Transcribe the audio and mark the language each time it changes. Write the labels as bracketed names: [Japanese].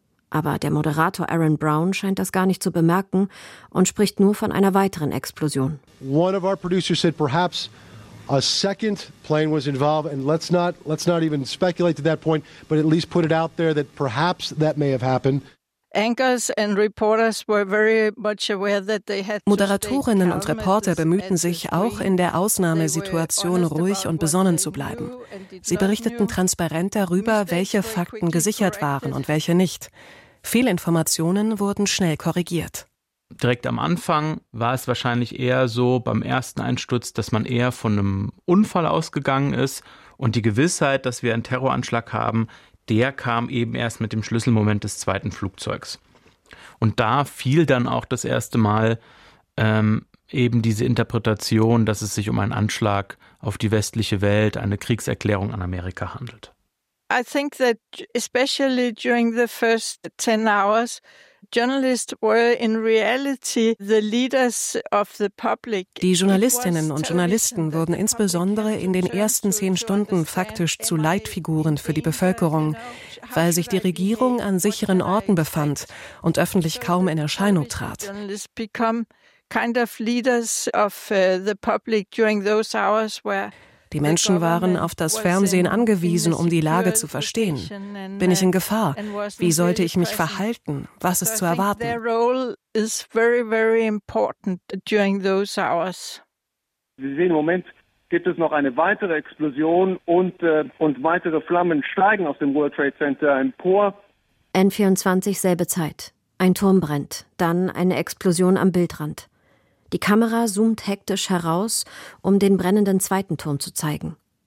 [German] Aber der Moderator Aaron Brown scheint das gar nicht zu bemerken und spricht nur von einer weiteren Explosion. [English] One of our producers said perhaps a second plane was involved, and let's not even speculate to that point, but at least put it out there that perhaps that may have happened. Anchors and reporters were very much aware that they had. [German] Moderatorinnen und Reporter bemühten sich auch in der Ausnahmesituation ruhig und besonnen zu bleiben. Sie berichteten transparent darüber, welche Fakten gesichert waren und welche nicht. Fehlinformationen wurden schnell korrigiert. Direkt am Anfang war es wahrscheinlich eher so beim ersten Einsturz, dass man eher von einem Unfall ausgegangen ist. Und die Gewissheit, dass wir einen Terroranschlag haben, der kam eben erst mit dem Schlüsselmoment des zweiten Flugzeugs. Und da fiel dann auch das erste Mal eben diese Interpretation, dass es sich um einen Anschlag auf die westliche Welt, eine Kriegserklärung an Amerika handelt. [English] I think that especially during the first 10 hours, journalists were in reality the leaders of the public. [German] Die Journalistinnen und Journalisten wurden insbesondere in den ersten 10 Stunden faktisch zu Leitfiguren für die Bevölkerung, weil sich die Regierung an sicheren Orten befand und öffentlich kaum in Erscheinung trat. Die Menschen waren auf das Fernsehen angewiesen, um die Lage zu verstehen. Bin ich in Gefahr? Wie sollte ich mich verhalten? Was ist zu erwarten? [English] Their role is very, very important during those hours. [German] Sie sehen, im Moment gibt es noch eine weitere Explosion und weitere Flammen steigen aus dem World Trade Center empor. N24, selbe Zeit. Ein Turm brennt, dann eine Explosion am Bildrand. Die Kamera zoomt hektisch heraus, um den brennenden zweiten Turm zu zeigen.